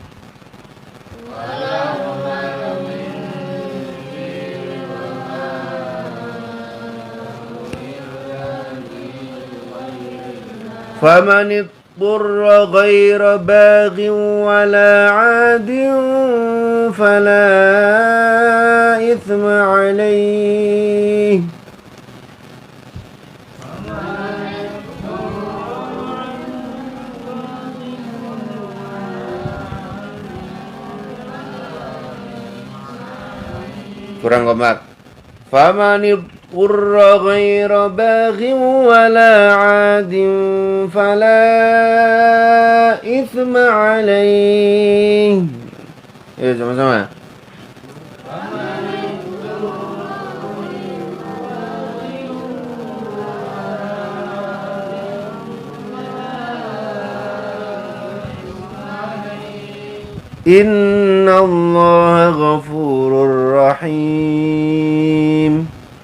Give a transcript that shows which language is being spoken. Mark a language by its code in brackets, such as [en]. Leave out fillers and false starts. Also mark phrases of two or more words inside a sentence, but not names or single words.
[ar] فمن اضطر غير باغ ولا عاد فلا إثم عليه [id] kurang kompak. [ar] فمن اضطر غير باغ ولا عاد فلا إثم عليه. [id] Ayo sama-sama. [ar] إن الله غفور رحيم.